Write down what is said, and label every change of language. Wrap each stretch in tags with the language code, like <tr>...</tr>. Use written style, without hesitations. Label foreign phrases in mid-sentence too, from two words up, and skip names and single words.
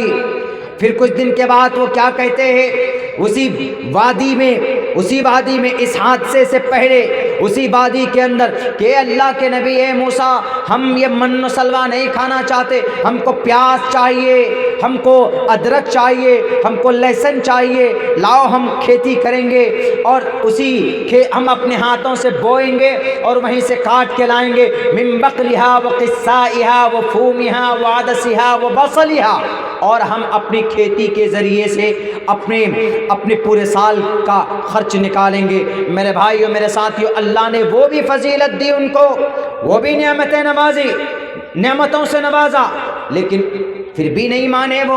<ur>پھر کچھ دن کے بعد وہ کیا کہتے ہیں، اسی وادی میں اس حادثے سے پہلے اسی وادی کے اندر کہ اللہ کے نبی اے موسیٰ، ہم یہ من و سلوہ نہیں کھانا چاہتے، ہم کو پیاز چاہیے، ہم کو ادرک چاہیے، ہم کو لہسن چاہیے، لاؤ ہم کھیتی کریں گے اور ہم اپنے ہاتھوں سے بوئیں گے اور وہیں سے کاٹ کے لائیں گے،</ur> <ar>من بقلھا وقثائھا وفومھا وعدسھا وبصلھا،</ar> <ur>اور ہم اپنی کھیتی کے ذریعے سے اپنے پورے سال کا خرچ نکالیں گے۔ میرے بھائیو، میرے ساتھیو، اللہ نے وہ بھی فضیلت دی ان کو، وہ بھی نعمتیں نوازی، نعمتوں سے نوازا، لیکن پھر بھی نہیں مانے وہ۔</ur>